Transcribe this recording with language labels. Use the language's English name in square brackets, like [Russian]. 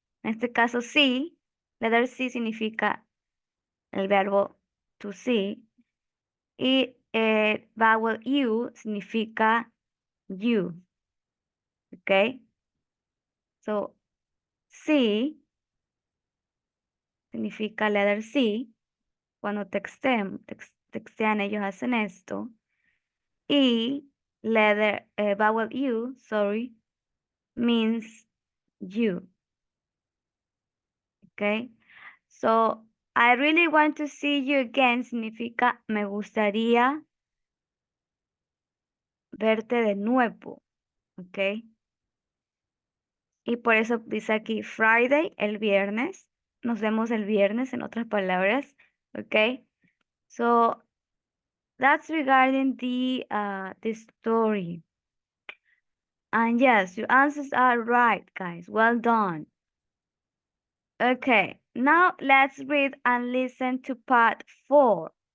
[Spanish] En este caso, sí, [English] letter C [Spanish] significa el verbo [English] to see [Spanish] y [English] vowel U [Spanish] significa you. ¿Ok? So, sí significa [English] letter C. [Spanish] Cuando textean, ellos hacen esto. Y [English] vowel U, sorry, means you. Okay? So, I really want to see you again [Spanish] significa me gustaría verte de nuevo. [English] Okay? [Spanish] Y por eso dice aquí [English] Friday, [Spanish] el viernes. Nos vemos el viernes, en otras palabras. [English] Okay? So, that's regarding the story. And yes, your answers are right, guys. Well done. Okay, now let's read and listen to part 4.